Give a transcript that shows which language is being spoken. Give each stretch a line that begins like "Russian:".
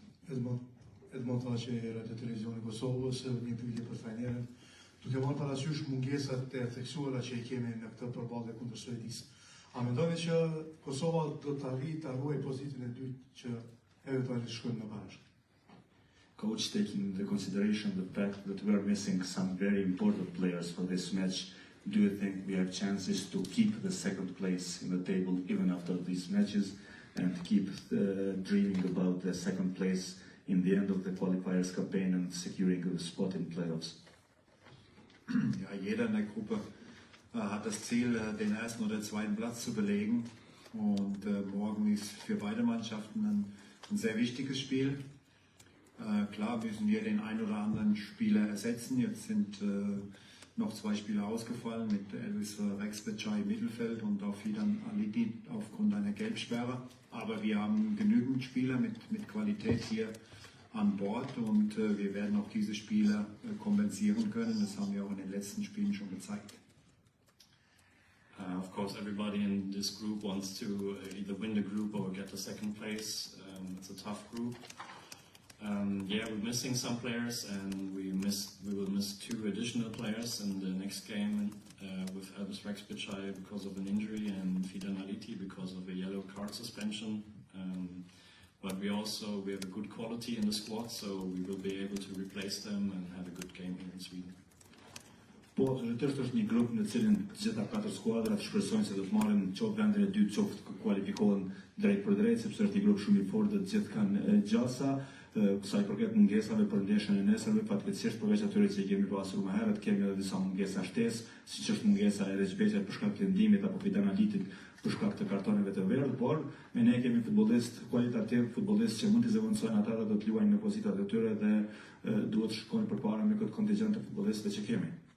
Albanian: Edmond tha që Radio Televizioni i Kosovës një pyetje për trajnerin, duke marrë parasysh mungesat e theksuara që i kemi në këtë përballje kundër Suedisë. A mendoni që Kosova do të arrijë të ruajë pozitën e dytë që eventualisht shkojmë në bashkë?
English: Coach, taking into consideration the fact that we are missing some very important players for this match, do you think we have chances to keep the second place in the table even after these matches and keep dreaming about the second place in the end of the qualifiers campaign and securing a spot in playoffs?
German: Ja, jeder in der Gruppe hat das Ziel, den ersten oder zweiten Platz zu belegen. Und morgen ist für beide Mannschaften ein sehr wichtiges Spiel. Klar müssen wir den einen oder anderen Spieler ersetzen. Jetzt sind noch 2 Spieler ausgefallen, mit Elvis Rexbecai im Mittelfeld und auch Fidan Aliti aufgrund einer Gelbsperre. Aber wir haben genügend Spieler mit Qualität hier an Bord und wir werden auch diese Spieler kompensieren können. Das haben wir auch in den letzten Spielen schon gezeigt.
English: Of course, everybody in this group wants to either win the group or get the second place. It's a tough group. Yeah, we're missing some players, and we will miss 2 additional players in the next game with Elvis Rexbecai because of an injury and Fidan Aliti because of a yellow card suspension. But we have a good quality in the squad, so we will be able to replace them and have a good game here in Sweden.
Albanian: Po, absolutisht është një grup në cilin të gjitha 4 skuadrat shpresojnë se do të marrin qoftë vendin e dytë, qoftë kualifikohen drejt për drejt, sepse është një grup shumë i fortë dhe të gjithë kanë gjasa. Sa i përket mungesave për ndeshjen e nesërme, fatkeqësisht përveç atyre që i kemi pasur më herët, kemi edhe disa mungesa shtesë, siç është mungesa e Rexbecait për shkak të lëndimit apo Fidan Alitit për shkak të kartoneve të verdhë, por ne kemi futbollistë kualitativ, futbollistë që mund të zëvendësojnë ata dhe do të luajnë në pozitat e tyre dhe duhet të shkojnë përpara me këtë kontingjent të futbollistëve që kemi.